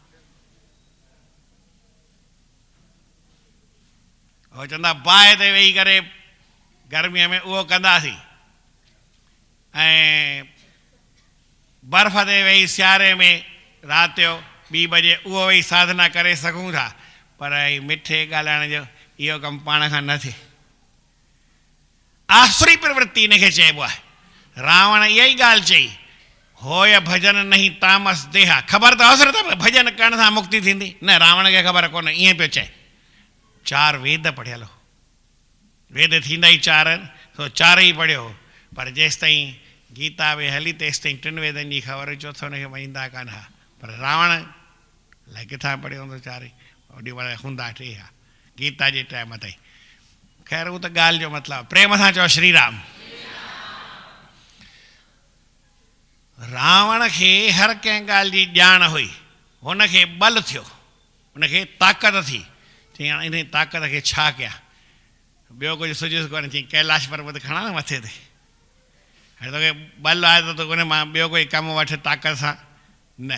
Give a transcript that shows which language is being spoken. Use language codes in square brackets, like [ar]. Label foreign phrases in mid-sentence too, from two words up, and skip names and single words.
[sd] उहो चवंदा बाहि ते वेही करे गर्मीअ में उहो कंदासीं, ऐं बर्फ़ ते वेही सियारे में राति जो 2 बजे उहो वेही साधना करे सघूं था, पर मिठे ॻाल्हाइण जो इहो कमु पाण खां न थिए। आसुरी प्रवृत्ति इनखे चइबो आहे। रावण इहा ई ॻाल्हि चई, [awa] होय भजन नहीं तामस देहा। [sd] ख़बर त अवसर त भजन करण सां मुक्ति थींदी न, रावण खे ख़बर कोन, ईअं पियो चए। 4 वेद पढ़ियल हो, वेद थींदा ई 4 आहिनि, सो 4 ई पढ़ियो। पर जेसि ताईं गीता में हली तेसि ताईं 3 वेदनि जी ख़बर, चौथो हुनखे मञींदा कान हुआ। पर रावण अलाए किथां पढ़ियो हूंदो 4 ई, ओॾी महिल हूंदा 3 हा गीता जे टाइम ताईं। ख़ैर उहो त ॻाल्हि जो मतिलबु। प्रेम सां चओ श्री राम। रावण खे हर कंहिं ॻाल्हि जी ॼाण हुई, हुनखे बल थियो, हुनखे ताक़त थी। चई हाणे इन ताक़त खे छा कयां? ॿियो कुझु सुझुसि कोन्हे। चई कैलाश पर्वत खणा न मथे ते, हाणे तोखे बल आहे त उन मां ॿियो कोई कमु वठि ताक़त सां न।